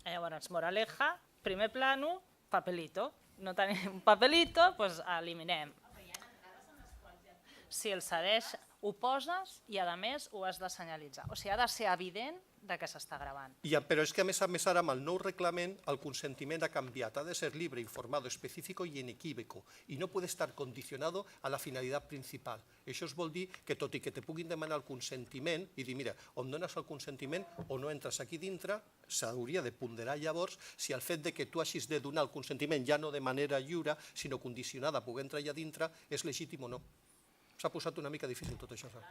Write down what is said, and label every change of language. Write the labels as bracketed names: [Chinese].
[Spanish] Llavors, moraleja, primer plano, papelito. [Catalan] No tenim un papelito, doncs eliminem. Si el cedeix, ho poses i a més ho has de senyalitzar. O sigui, ha de ser evident de què s'està gravant. Però és que a més ara amb el nou reglament el consentiment ha canviat. [Spanish] Ha de ser libre, informado, específico y inequívoco y no puede estar condicionado a la finalidad principal. [Catalan] Això es vol dir que tot i que te puguin demanar el consentiment i dir, mira, o em dones el consentiment o no entres aquí dintre, s'hauria de ponderar llavors si el fet que tu hagis de donar el consentiment ja no de manera lliure, sinó condicionada a poder entrar allà dintre, és legítim o no. S'ha posat una mica difícil tot això.